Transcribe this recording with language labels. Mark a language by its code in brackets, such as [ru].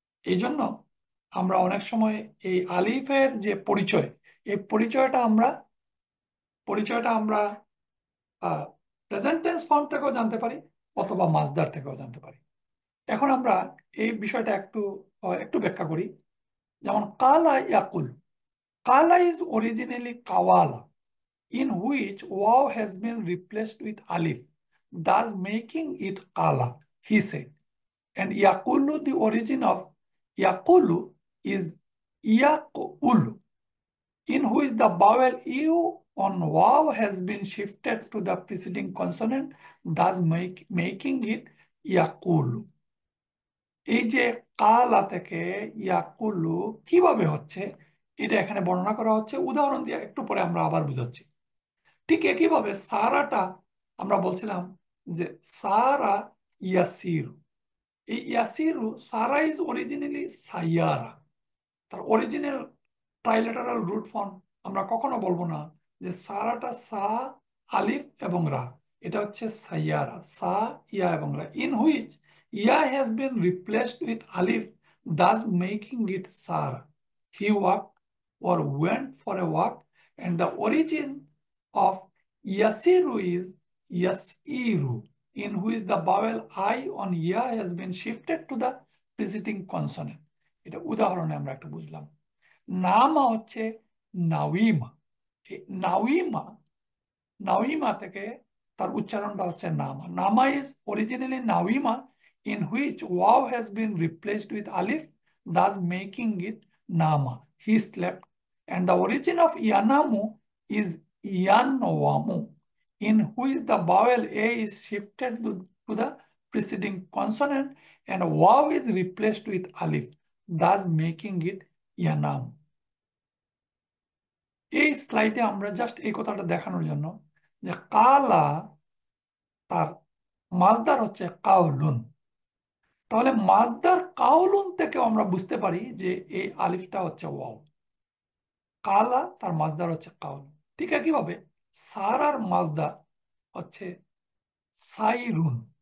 [bn] এই জন্য আমরা অনেক সময় এই আলিফের যে পরিচয়, এই পরিচয়টা আমরা প্রেজেন্ট টেন্স ফর্ম থেকেও জানতে পারি, অথবা মাসদার থেকেও জানতে পারি। এখন আমরা এই বিষয়টা একটু একটু ব্যাখ্যা করি। যেমন কালা ইয়াকুল। [en] কালা is originally কাওয়ালা, in which waw has been replaced with alif, thus making it kala, he said. And yakulu, the origin of yakulu is yakulu, in which the vowel u on waw has been shifted to the preceding consonant, thus making it yakulu. [bn] এই যে কালা থেকে ইয়াকুলু কিভাবে হচ্ছে, এটা এখানে বর্ণনা করা হচ্ছে উদাহরণ দিয়ে, একটু পরে আমরা আবার বুঝাচ্ছি। ঠিক একইভাবে সারাটা আমরা বলছিলাম যে সারা ইয়াসির। [en] এই ইয়াসিরু, সারা ইজ অরিজিনালি সাইয়ারা। [bn] তার অরিজিনাল ট্রাইলেটারাল রুট ফর্ম আমরা কখনো বলবো না যে সারাটা সা, আলিফ এবং রা, এটা হচ্ছে সাইয়ারা, সা, ইয়া এবং রা, [en] In which ইয়া has been replaced with আলিফ, thus making it সারা। He walk or went for a walk, and the origin of yasiru is yasiru, in which the vowel I on ya has been shifted to the preceding consonant. [bn] এটা উদাহরণে আমরা একটু বুঝলাম। নামা হচ্ছে নাউইমা। এই নাউইমা, নাউইমা থেকে তার উচ্চারণটা হচ্ছে নামা। [en] নামা is originally নাউইমা, in which ওয়াও হ্যাজ বিন রিপ্লেসড উইথ আলিফ, দাস মেকিং ইট নামা। He slept, and the origin of yanamu is yanwamu, in which the vowel a is shifted to the preceding consonant and waw is replaced with alif, thus making it yanam. [bn] এই স্লাইডে আমরা just এই কথাটা দেখানোর জন্য যে কালা তার মাজদার হচ্ছে কাউলুন, তাহলে মাজদার কাউলুন থেকে আমরা বুঝতে পারি যে এই আলিফটা হচ্ছে ওয়াও। কালা তার মাজদার হচ্ছে কাউলুন। ঠিক একইভাবে সারার মাজদার হচ্ছে সাইরুন।